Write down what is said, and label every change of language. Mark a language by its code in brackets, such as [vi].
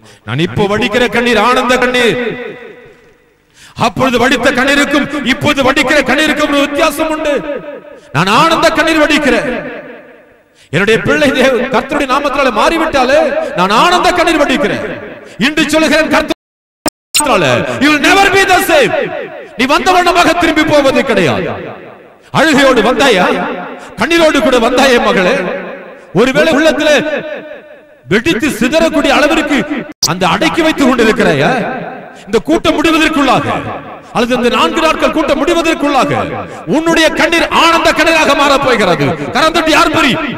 [ta] நான் இப்ப வடிக்கிற கண்ணீர் ஆனந்த கண்ணீர். அப்பொழுது வடித்த கண்ணீருக்கும் இப்போது வடிக்கிற கண்ணீருக்கும் ஒரு வித்தியாசம் உண்டு. நான் ஆனந்த கண்ணீர் வடிக்கிறேன். என்னுடைய பிள்ளை கர்த்தருடைய நாமத்தால மாறிவிட்டாலே நான் ஆனந்த கண்ணீர் வடிக்கிறேன். இன்று சொல்லுகிறேன், கர்த்தராலே [en] you will never be the same. [ta] நீ வந்த வண்ணமாக திரும்பி போவது கிடையாது. அழுகையோடு வந்தாயா? கண்ணீரோடு கூட வந்தாயே மகளே? ஒருவேளை உள்ளத்துல வெடித்து சிதறக்கூடிய அளவிற்கு அந்த அடக்கி வைத்துக் கொண்டிருக்கிறாயா? இந்த கூட்டம் முடிவதற்குள்ளாக அல்லது இந்த 4 நாட்கள் கூட்டம் முடிவதற்குள்ளாக உன்னுடைய கண்ணீர் ஆனந்த கண்ணீராக மாறப் போகிறது. கரந்தட்டி ஆர்ப்பரி.